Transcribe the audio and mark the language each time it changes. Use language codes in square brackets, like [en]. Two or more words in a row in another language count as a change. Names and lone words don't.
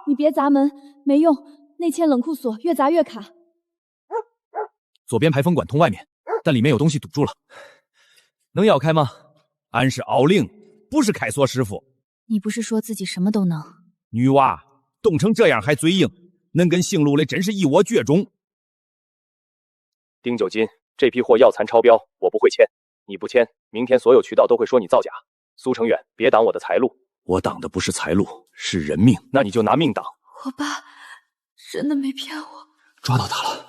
[zh] 你别砸门，没用，内嵌冷库锁越砸越卡。左边排风管通外面，但里面有东西堵住了，能咬开吗？俺是敖令，不是开锁师傅。你不是说自己什么都能？女娃冻成这樣還嘴硬，恁跟姓陸的真是一窩絕種。丁九金，這批貨藥殘超標，我不會簽。你不簽，明天所有渠道都會說你造假。蘇成遠，別擋我的財路。我擋的不是財路，是人命。那你就拿命擋。我爸真的沒騙我。抓到他了。